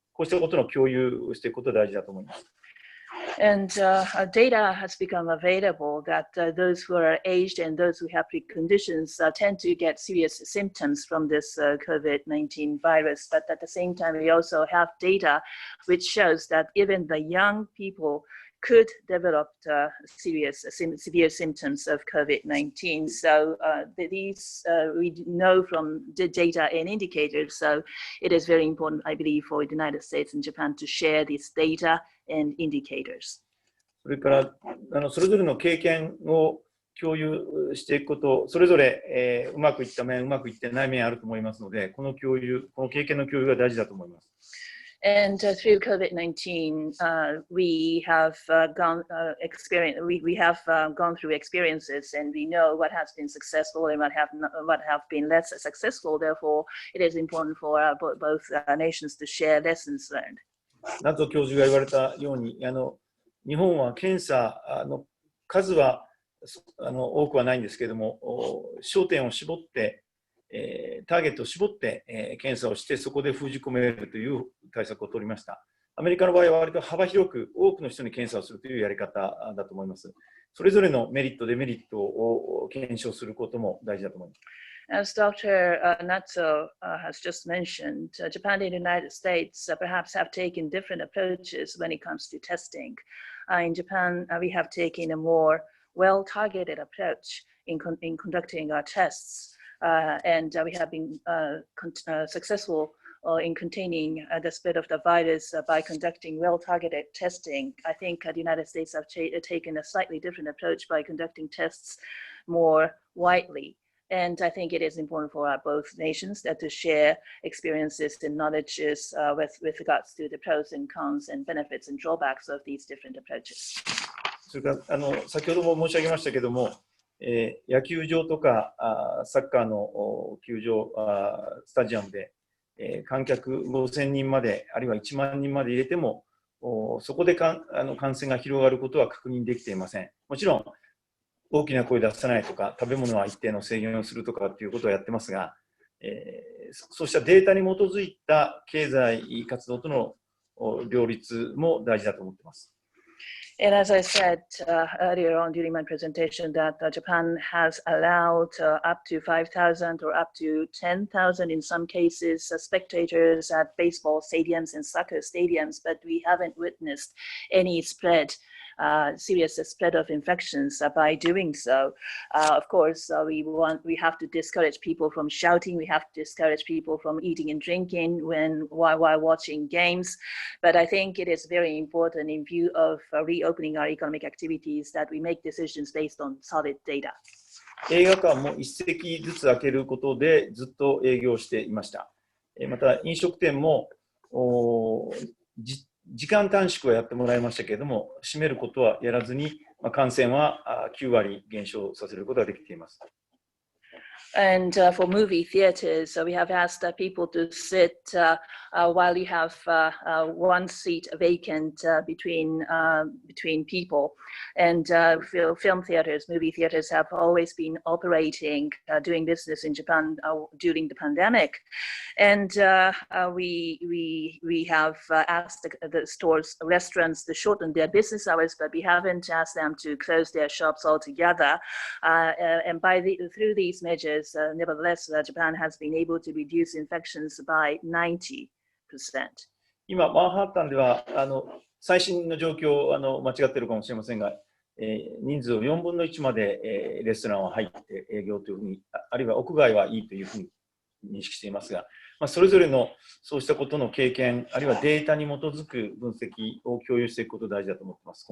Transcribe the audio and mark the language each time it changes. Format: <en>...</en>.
<ja>こうしたことの共有をしていくことが大事だと思います。</ja> <en>And data has become available that those who are aged and those who have preconditions tend to get serious symptoms from this COVID-19 virus. But at the same time, we also have data which shows that even the young people could develop severe symptoms of COVID-19. So these we know from the data and indicators. So it is very important, I believe, for the United States and Japan to share these data and indicators.</en> <ja>それからそれぞれの経験を共有していくこと、それぞれ、うまくいった面、うまくいってない面あると思いますので、この経験の共有が大事だと思います。</ja> <en>And through COVID-19, we have gone through experiences, and we know what has been successful and what have been less successful. Therefore, it is important for both nations to share lessons learned.</en> <ja>ナゾ教授が言われたように、日本は検査の数は多くはないんですけれども、焦点を絞って、ターゲットを絞って、検査をして、そこで封じ込めるという対策を取りました。アメリカの場合は割と幅広く多くの人に検査をするというやり方だと思います。それぞれのメリット、デメリットを検証することも大事だと思います。</ja> <en>As Dr. Nuzzo has just mentioned, Japan and the United States perhaps have taken different approaches when it comes to testing. In Japan, we have taken a more well-targeted approach in conducting our tests, and we have been successful in containing the spread of the virus by conducting well-targeted testing. I think the United States have taken a slightly different approach by conducting tests more widely. And I think it is important for both nations to share experiences and knowledges with regards to the pros and cons and benefits and drawbacks of these different approaches.</en> <ja>それから先ほども申し上げましたけども、野球場とかサッカーの球場、スタジアムで、観客5000人まで、あるいは1万人まで入れても、そこで感染が広がることは確認できていません。もちろん、大きな声出さないとか、食べ物は一定の制限をするとかっていうことをやってますが、そうしたデータに基づいた経済活動との両立も大事だと思っています。</ja> <en>And as I said earlier on during my presentation, that Japan has allowed up to 5,000 or up to 10,000 in some cases spectators at baseball stadiums and soccer stadiums, but we haven't witnessed any serious spread of infections by doing so. Of course, we have to discourage people from shouting. We have to discourage people from eating and drinking while watching games. But I think it is very important in view of reopening our economic activities that we make decisions based on solid data.</en> <ja>映画館も一席ずつ開けることでずっと営業していました。また飲食店も時間短縮はやってもらいましたけれども、閉めることはやらずに、感染は9割減少させることができています。</ja> <en>And for movie theaters, we have asked people to sit while you have one seat vacant between people. And film theaters, movie theaters have always been operating, doing business in Japan during the pandemic. And we have asked the stores, restaurants to shorten their business hours, but we haven't asked them to close their shops altogether. And through these measures, nevertheless, Japan has been able to reduce infections by 90%.</en> <ja>今、マンハッタンでは最新の状況間違っているかもしれませんが、人数を4分の1まで、レストランは入って営業というふうに、あるいは屋外はいいというふうに認識していますが、それぞれのそうしたことの経験、あるいはデータに基づく分析を共有していくことが大事だと思っています。</ja>